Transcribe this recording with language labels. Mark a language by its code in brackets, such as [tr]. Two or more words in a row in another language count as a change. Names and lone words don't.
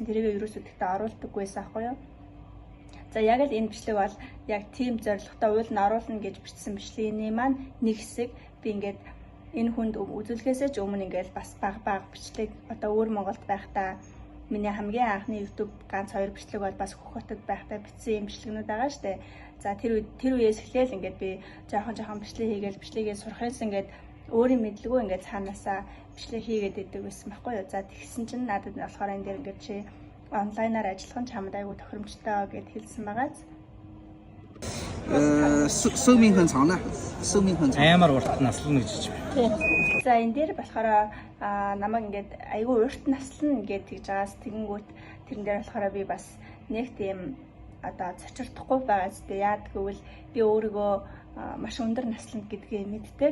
[mn] Тэрийг ерөөсөө тэгтээ оруулдаггүй байсан аахгүй юу. За яг л энэ бичлэг бол яг тийм зорилготой уул нь оруулна гэж бичсэн бичлэгийн маань нэг хэсэг би ингээд энэ хүнд үзүүлэхээсээ ч өмнө ингээд бас баг бичлэг одоо өөр Монголд байхдаа миний хамгийн анхны YouTube ганц 2 бичлэг бол бас Хөх хотод байхдаа бичсэн юм бичлэгнүүд байгаа штэ. За тэр үеэс эхлээл ингээд би жоохон бичлэг хийгээл бичлэгээ сурахынсан ингээд өөрийн мэдлэгөө ингээд цаанаасаа бичлэг хийгээд идэг байсан байхгүй юу. За тэгсэн чинь надад болохоор энэ дээр ингээд чи онлайнаар ажиллах нь чамд айгүй тохиромжтой гэд хэлсэн байгааз. [zh] 寿命很长的，寿命很长。 [mn] Амар урт наслна гэж байна. За энэ дээр болохоор намайг ингээд айгүй урт наслна гэж тэгж байгаас тэгэнгүүт тэрэн дээр болохоор би бас нэг тийм одоо цочирдохгүй байгаа зү яад гэвэл би өөрийгөө маш өндөр наслна гэдгээ мэддэг.